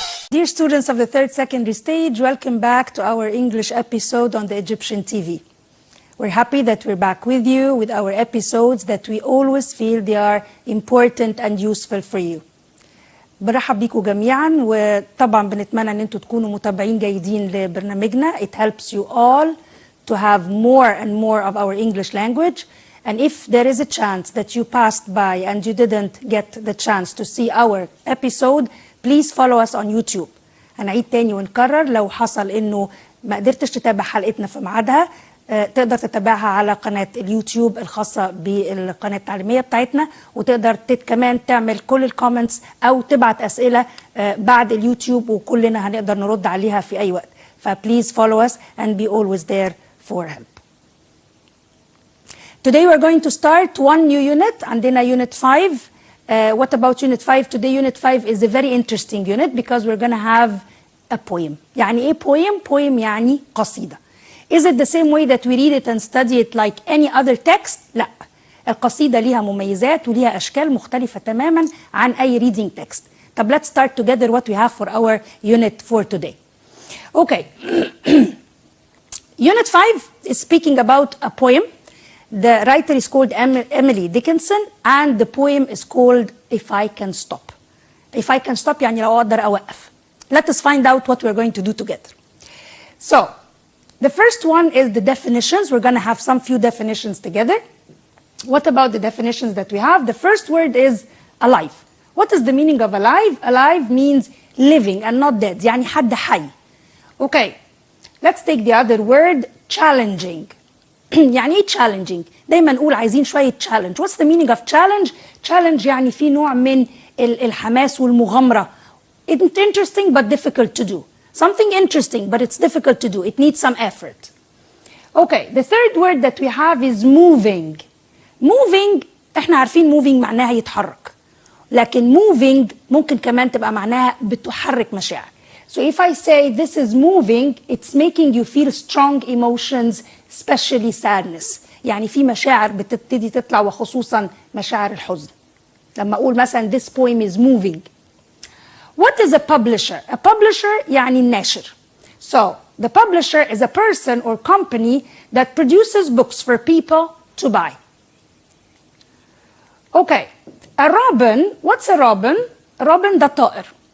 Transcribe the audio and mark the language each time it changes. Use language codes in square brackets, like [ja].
[en] Dear students of the third secondary stage, welcome back to our English episode on the Egyptian TV. We're happy that we're back with you with our episodes that we always feel they are important and useful for you. [ar] برحب بيكم جميعا وطبعا بنتمنى ان انتوا تكونوا متابعين جيدين لبرنامجنا. [en] It helps you all to have more and more of our English language. And if there is a chance that you passed by and you didn't get the chance to see our episode, please follow us on YouTube. [ar] هنعيد تاني ونكرر لو حصل انه ما قدرتش تتابع حلقتنا في ميعادها تقدر تتابعها على قناة اليوتيوب الخاصة بالقناة التعليمية بتاعتنا، وتقدر كمان تعمل كل الكومنتس أو تبعت أسئلة بعد اليوتيوب وكلنا هنقدر نرد عليها في أي وقت. فبليز [en] follow us and be always there for help. Today we're going to start one new unit. [ar] عندنا [en] unit 5. What about unit 5? Today unit 5 is a very interesting unit because we're going to have a poem. [ar] يعني إيه poem? Poem يعني قصيدة. [en] Is it the same way that we read it and study it like any other text? [ar] لا. القصيدة ليها مميزات وليها أشكال مختلفة تماما عن أي reading text. طب [en] let's start together what we have for our unit for today. Okay. Unit 5 is speaking about a poem. The writer is called Emily Dickinson and the poem is called If I Can Stop. If I Can Stop [ar] يعني لو أقدر أوقف. [en] Let us find out what we're going to do together. So, the first one is the definitions. We're going to have some few definitions together. What about the definitions that we have? The first word is alive. What is the meaning of alive? Alive means living and not dead. [ar] يعني حد حي. Okay. [en] Let's take the other word, challenging. [ar] يعني ايه challenging؟ دايما نقول عايزين شوية challenge. [en] What's the meaning of challenge? [ar] Challenge يعني في نوع من الحماس والمغامرة. [en] It's interesting but difficult to do. Something interesting, but it's difficult to do. It needs some effort. Okay, the third word that we have is moving. [ar] Moving, احنا عارفين moving معناها يتحرك. لكن moving ممكن كمان تبقى معناها بتحرك مشاعر. [en] So if I say this is moving, it's making you feel strong emotions, especially sadness. [ar] يعني في مشاعر بتبتدي تطلع وخصوصا مشاعر الحزن. لما أقول مثلا [en] this poem is moving. What is a publisher? A publisher يعني الناشر. So, the publisher is a person or company that produces books for people to buy. Okay, a robin, what's a robin? A robin [ar] ده طائر.